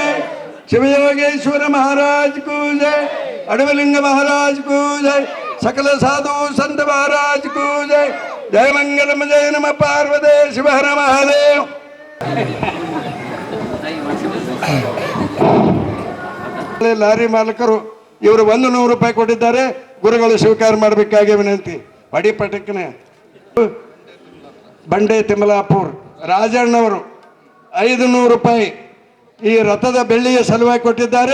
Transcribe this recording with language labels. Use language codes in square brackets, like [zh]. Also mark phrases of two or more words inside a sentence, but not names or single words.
[hi] शिवयोगेश्वर महाराज को जय, अडवलिंग महाराज को जय, सकल साधु संत महाराज को जय. जय मंगलम जय नम पार्वती शिव हर महादेव. [kn] ಲಾರಿ ಮಾಲಕರು ಇವರು 100 ರೂಪಾಯಿ ಕೊಟ್ಟಿದ್ದಾರೆ. ಗುರುಗಳು ಸ್ವೀಕಾರ ಮಾಡಬೇಕಾಗಿ ವಿನಂತಿ. ಪಡಿ ಪಟಕನೆ ಬಂಡೆ ತಿಮ್ಮಲಾಪುರ್ ರಾಜಣ್ಣವರು 500 ರೂಪಾಯಿ ಈ ರಥದ ಬೆಳ್ಳಿಯ ಸಲುವಾಗಿ ಕೊಟ್ಟಿದ್ದಾರೆ.